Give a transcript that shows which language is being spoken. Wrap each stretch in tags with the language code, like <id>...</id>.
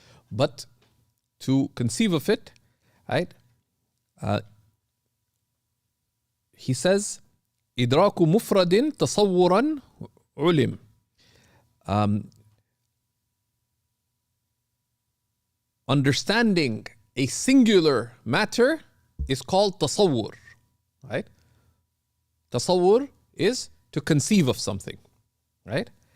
<en>But to conceive of it, right? He says,</en> <ar>إدراك مفرد تصورا علم.</ar> <en>Understanding a singular matter is called tasawwur, right? Tasawwur is to conceive of something, right?</en>